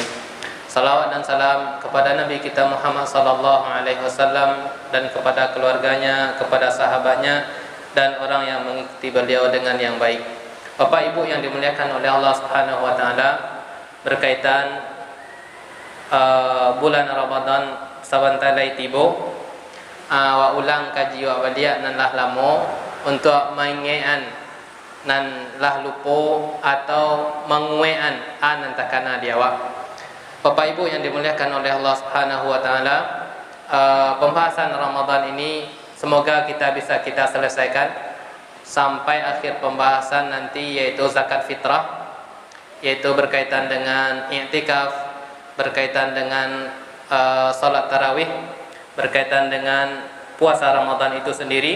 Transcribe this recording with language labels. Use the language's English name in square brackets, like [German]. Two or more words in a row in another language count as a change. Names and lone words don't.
[Indonesian] Salawat dan salam kepada Nabi kita Muhammad [Arabic] sallallahu alaihi wasallam [Indonesian] dan kepada keluarganya, kepada sahabatnya dan orang yang mengikuti beliau dengan yang baik. Bapak Ibu yang dimuliakan oleh Allah [Arabic] Subhanahu wa taala, [Indonesian] berkaitan bulan Ramadan [Minangkabau] sabantar lai tibo, wa ulang kaji wa baliak nan lah lamo untuk mengean nan lah lupo atau menguean nan takana diawak. [Indonesian] Bapak Ibu yang dimuliakan oleh Allah [Arabic] Subhanahu wa taala, [Indonesian] pembahasan Ramadan ini semoga kita bisa selesaikan sampai akhir pembahasan nanti, yaitu zakat fitrah, yaitu berkaitan dengan i'tikaf, berkaitan dengan salat tarawih, berkaitan dengan puasa Ramadan itu sendiri.